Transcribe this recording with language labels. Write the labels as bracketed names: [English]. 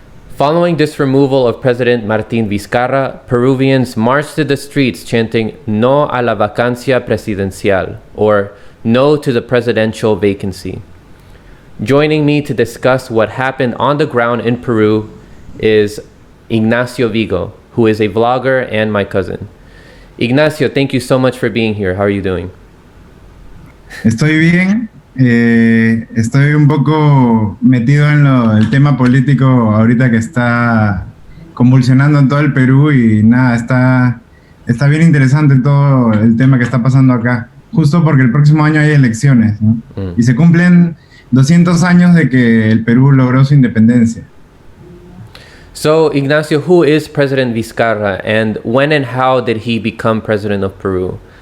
[English] Following this removal of President Martín Vizcarra, Peruvians marched to the streets chanting [Spanish] "No a la vacancia presidencial," [English] or "No to the presidential vacancy." Joining me to discuss what happened on the ground in Peru is Ignacio Vigo, who is a vlogger and my cousin. Ignacio, thank you so much for being here. How are you doing? [Spanish] Estoy bien. Estoy un poco metido en el tema político ahorita que está convulsionando en todo el Perú y nada, está bien interesante todo el tema que está pasando acá, justo porque el próximo año hay elecciones, ¿no? Y se cumplen 200 años de que el Perú logró su independencia. [English] So, Ignacio, who is President Vizcarra and when and how did he become president of Peru?